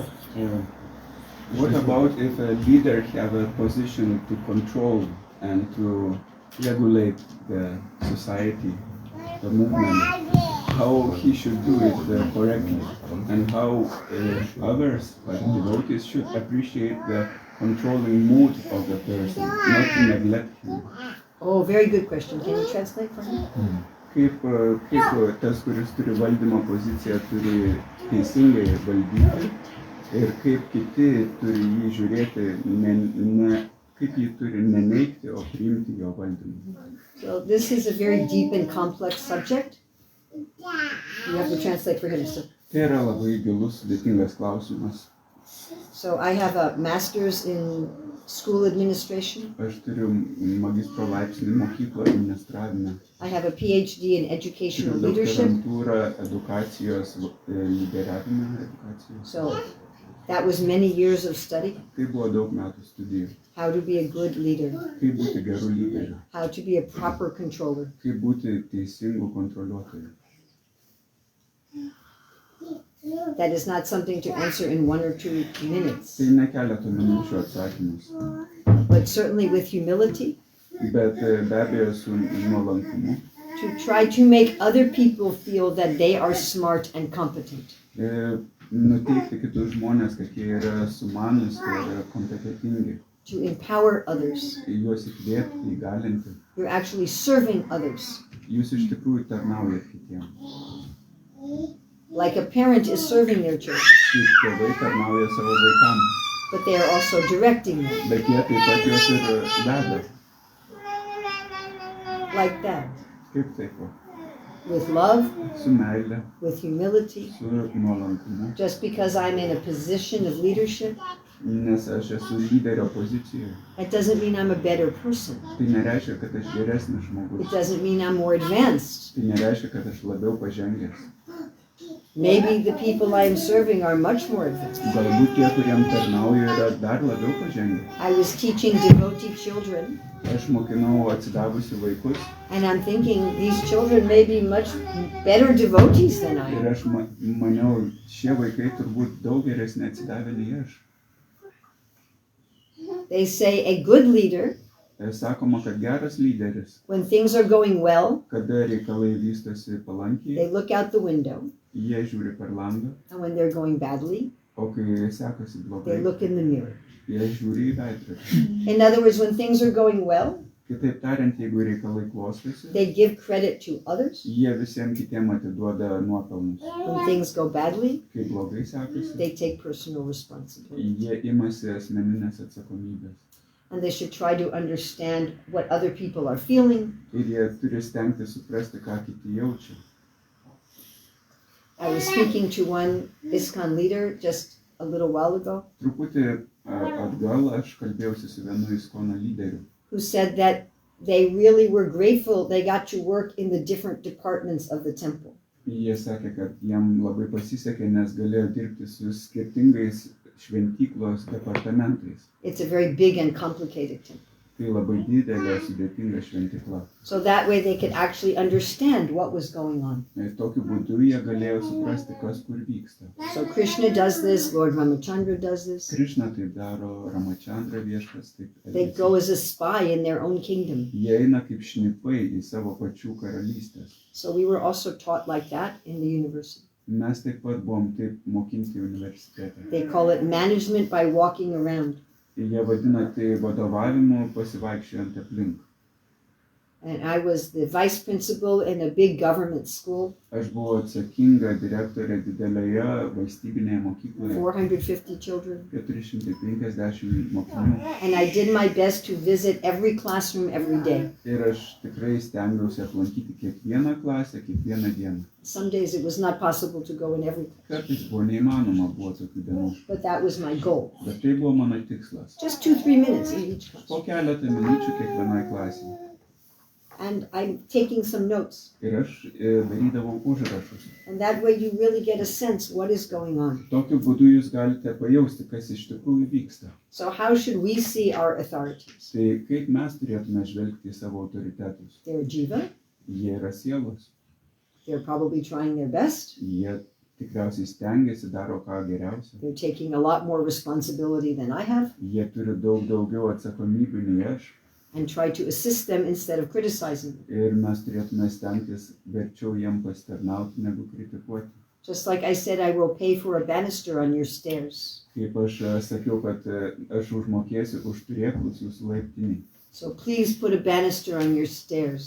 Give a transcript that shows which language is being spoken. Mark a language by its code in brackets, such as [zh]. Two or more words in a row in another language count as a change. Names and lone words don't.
[en] What about if a leader have a position to control and to regulate the society, the movement? How he should do it correctly, and how others, like devotees, should appreciate the controlling mood of the person, not to neglect him. Oh, very good question. Can you translate for me? [lt] Kaip tas, kuris turi valdymo poziciją, turi teisingai valdyti ir kaip kiti turi jį žiūrėti, kaip jį turi neneigti, o priimti jo valdymą. [en] So this is a very deep and complex subject. You have to translate for him. [lt] Tai yra labai gilus, sudėtingas klausimas. [en] So I have a master's in school administration. [lt] Aš turiu magistro laipsnį mokyklo administravime. [en] I have a PhD in educational leadership. [lt] Doktorantūrą edukacijos lyderiavime. [en] So that was many years of study. [lt] Tai buvo daug metų studijų. [en] How to be a good leader. [lt] Kaip būti geru lyderiu. [en] How to be a proper controller. [lt] Kaip būti teisingu kontroliuotoju. [en] That is not something to answer in 1 or 2 minutes. [lt] Tai ne keletų minučių atsakymus, [en] But certainly with humility, [lt] bet be abejo su nuolankumu. [en] to try to make other people feel that they are smart and competent. [lt] Nuteikti kitus žmonės, kad jie yra sumanus ir kompetentingi. [en] To empower others. [lt] Juos įkvėpti, įgalinti. [en] You're actually serving others. [lt] Jūs iš tikrųjų tarnaujat kitiems. [en] Like a parent is serving their children, [lt] Kaip tėvai tarnauja savo vaikams, [en] but they are also directing them. [lt] bet jie taip pat juos ir veda. [en] Like that. [lt] Kaip taip, [en] With love, [lt] su meile, [en] with humility. [lt] su nuolankumu. [en] Just because I'm in a position of leadership, [lt] Nes aš esu lyderio pozicijoje. [en] that doesn't mean I'm a better person. [lt] Tai nereiškia, kad aš geresnis žmogus. [en] It doesn't mean I'm more advanced. [lt] Tai nereiškia, kad aš labiau pažengęs. [en] Maybe the people I am serving are much more advanced. [lt] Galbūt tie, kuriem tarnauju, yra dar labiau pažengę. [en] I was teaching devotee children, [lt] Aš mokinau atsidavusių vaikus [en] and I'm thinking these children may be much better devotees than I [lt] ir [en] am. [lt] aš maniau, šie vaikai turbūt daug geresnį atsidavę nei aš. [en] They say a good leader, [lt] Sakoma, kad geras lyderis, [en] when things are going well, [lt] kada reikalai vystosi palankiai, [en] they look out the window, [lt] jie žiūri per langą, [en] and when they're going badly, [lt] o kai sekasi blogai, [en] they look in the mirror. [lt] jie žiūri į veidrodį. [en] In other words, when things are going well, [lt] Kitaip tariant, jeigu reikalai klostosi, [en] they give credit to others. [lt] jie visiems kitiems atiduoda nuopelnus. [en] When things go badly, [lt] Kai blogai sekasi, [en] they take personal responsibility. [lt] jie imasi asmeninės atsakomybės. [en] And they should try to understand what other people are feeling. [lt] Ir jie turi stengti suprasti, ką kiti jaučia. [en] I was speaking to one ISKCON leader just a little while ago, [lt] Truputį atgal aš kalbėjausi su vienu ISKCON lyderiu, [en] who said that they really were grateful they got to work in the different departments of the temple. [lt] Jie sakė, kad jam labai pasisekė, nes galėjo dirbti su skirtingais šventyklos departamentais. [en] It's a very big and complicated temple. [lt] Tai labai didelė, sudėtinga šventykla. [en] So that way they could actually understand what was going on. [lt] Ir tokiu būdu jie galėjo suprasti, kas kur vyksta. [en] So Krishna does this, Lord Ramachandra does this. [lt] Krishna taip daro, Ramachandra viešpas taip [en] They [lt] elgiasi. [en] go as a spy in their own kingdom. [lt] Jie eina kaip šnipai į savo pačių karalystės. [en] So we were also taught like that in the university. [lt] Mes taip pat buvom taip mokinti universitete. [en] They call it management by walking around. [lt] Jie vadina tai vadovavimu pasivaikščiojant aplink. [en] And I was the vice principal in a big government school, [lt] Aš buvau atsakinga direktorė didelėje valstybinėje mokykloje, [en] 450 children. [lt] 450 mokinių. [en] And I did my best to visit every classroom every day. [lt] Ir aš tikrai stengiausi aplankyti kiekvieną klasę, kiekvieną dieną. [en] Some days it was not possible to go in every class, [lt] Kartais buvo neįmanoma, buvo tokių dienų. [en] but that was my goal. [lt] Bet tai buvo mano tikslas. [en] Just 2-3 minutes in each class. [lt] Po keletą minučių kiekvienai klasėje. [en] And I'm taking some notes. [lt] Ir aš darydavau užrašus. [en] And that way you really get a sense what is going on. [lt] Tokiu būdu jūs galite pajausti, kas iš tikrųjų vyksta. [en] So how should we see our authorities? [lt] Tai kaip mes turėtume žvelgti į savo autoritetus? [en] They're jiva. [lt] Jie yra sielos. [en] They're probably trying their best. [lt] Jie tikriausiai stengiasi, daro ką geriausia. [en] They're taking a lot more responsibility than I have, [lt] Jie turi daug daugiau atsakomybių nei aš. [en] and try to assist them instead of criticizing them. [lt] Ir mes turėtume stengtis verčiau jiem pasitarnauti, negu kritikuoti. [en] Just like I said, I will pay for a banister on your stairs. [lt] Kaip aš sakiau, kad aš užmokėsiu už turėklus jūsų laiptinį. [en] So please put a banister on your stairs.